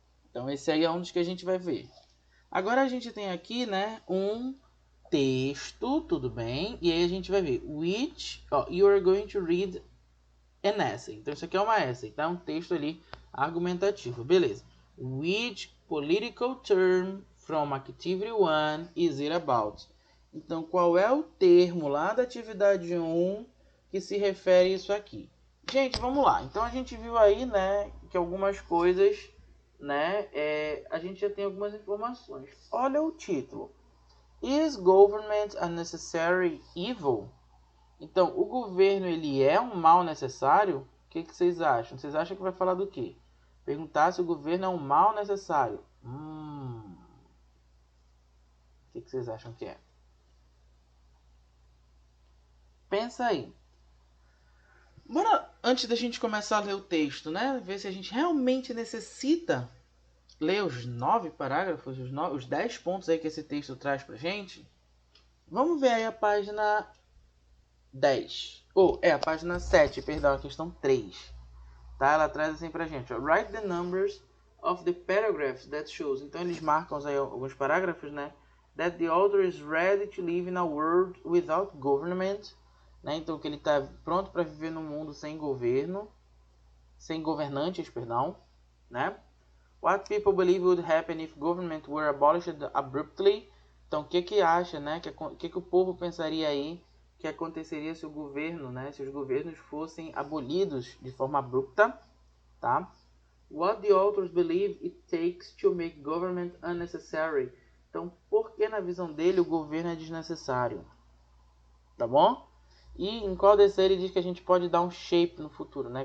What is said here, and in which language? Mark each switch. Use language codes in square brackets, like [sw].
[pt] Então esse aí é um dos que a gente vai ver. Agora a gente tem aqui, né, um texto, tudo bem? E aí a gente vai ver [en] which you are going to read an essay. [pt] Então isso aqui é uma essay, tá? Um texto ali argumentativo, beleza? [en] Which political term from activity 1 is it about? [pt] Então, qual é o termo lá da atividade 1 que se refere a isso aqui? Gente, vamos lá. Então, a gente viu aí, né, que algumas coisas, né, a gente já tem algumas informações. Olha o título. [en] Is government a necessary evil? [pt] Então, o governo, ele é um mal necessário? O que vocês acham? Vocês acham que vai falar do quê? Perguntar se o governo é um mal necessário. O que vocês acham que é? Pensa aí. Bora, antes da gente começar a ler o texto, né? Ver se a gente realmente necessita ler os 9 parágrafos, os 10 pontos aí que esse texto traz pra gente. Vamos ver aí a página 10. A página 7, perdão, a questão 3. Tá? Ela traz assim pra gente, ó, [en] write the numbers of the paragraphs that shows. [pt] Então eles marcam aí alguns parágrafos, né? [en] That the author is ready to live in a world without government. [pt] Né? Então que ele está pronto para viver num mundo sem governo, sem governantes, perdão, né? [en] What people believe would happen if government were abolished abruptly. [pt] Então, o que acha, né? Que o povo pensaria aí que aconteceria se o governo, né? Se os governos fossem abolidos de forma abrupta, tá? [en] What the authors believe it takes to make government unnecessary. [pt] Então, por que na visão dele o governo é desnecessário? Tá bom? E em qual desses ele diz que a gente pode dar um shape no futuro, né?